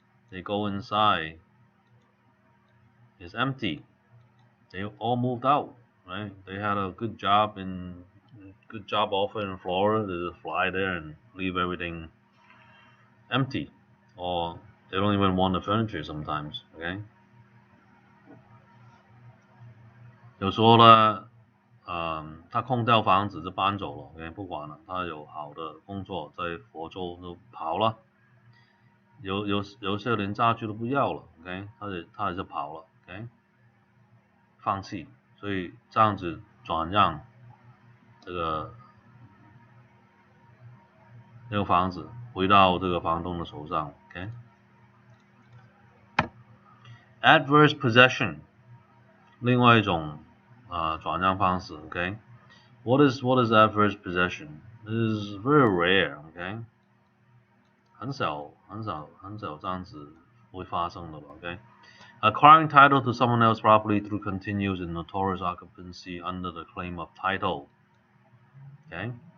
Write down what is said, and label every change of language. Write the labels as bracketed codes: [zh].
[en] They go inside. It's empty. They all moved out, right? They had a good job in good job offer in Florida. They just fly there and leave everything empty, or they don't even want the furniture sometimes. [zh] OK， 有说呢，他空掉房子就搬走了，OK， 不管了，他有好的工作在佛州都跑了，有些连家具都不要了，OK， 他也就跑了，OK， 放弃，所以这样子转让这个房子回到这个房东的手上 ，OK。 [en] Adverse possession， [zh] 另外一种转让方式 [en] ，OK。What is adverse possession? It is very rare, OK。 [zh] 很少这样子会发生的 [en] ，OK。Acquiring title to someone else's property through continuous and notorious occupancy under the claim of title. Okay.